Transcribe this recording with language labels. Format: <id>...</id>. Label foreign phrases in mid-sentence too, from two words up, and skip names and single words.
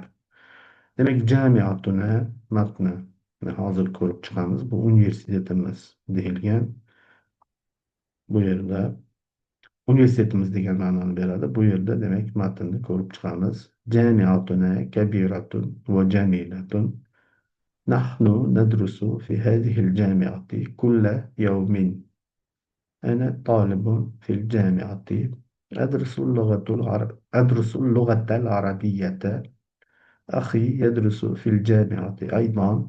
<uz>Demak, jamiatuna matni hozir ko'rib chiqamiz. Bu universitetimiz deyilgan. Bu yerda universitetimiz degan ma'noni beradi. Bu yerda demak matnni ko'rib chiqamiz.</uz> <ar>جامعتنا كبيرة وجميلة. نحن ندرس في هذه الجامعة كل يوم. أنا طالب في الجامعة. أدرس اللغة العربية. أخي يدرس في الجامعة أيضا.</ar>